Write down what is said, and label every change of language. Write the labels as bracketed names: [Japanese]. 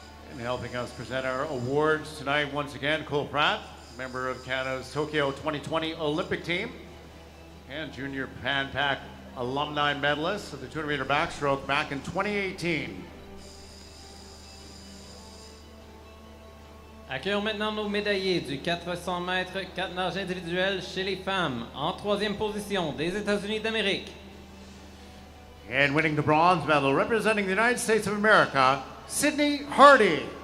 [English] And helping us present our awards tonight, once again, Cole Pratt, member of Canada's Tokyo 2020 Olympic team and junior Pan Pac alumni medalist of the 200-meter backstroke back in 2018. [French] Accueillons maintenant nos médaillés du 400 mètres 4 nages individuels chez les femmes. En troisième position, des États-Unis d'Amérique. [English] And winning the bronze medal, representing the United States of America, Sydney Hardy.